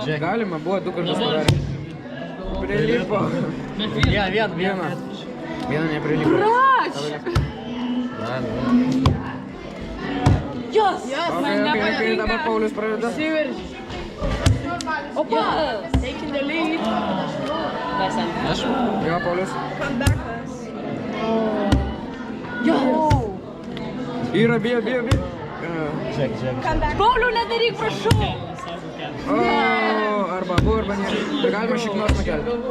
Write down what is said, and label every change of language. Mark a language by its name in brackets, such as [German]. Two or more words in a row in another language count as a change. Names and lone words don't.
[Lithuanian] Galima, buvo 2 kartus padarė. Prilipo. Vieną neprilipo. Rač! Jos! Ok, dabar Paulius pradeda. Opa! [English] Taking the lead. [Lithuanian] Jo, Paulius. Ir abi. Pauliau, nedaryk, prašau! Arba abu, arba ne. Tai galima šiknos nukelti.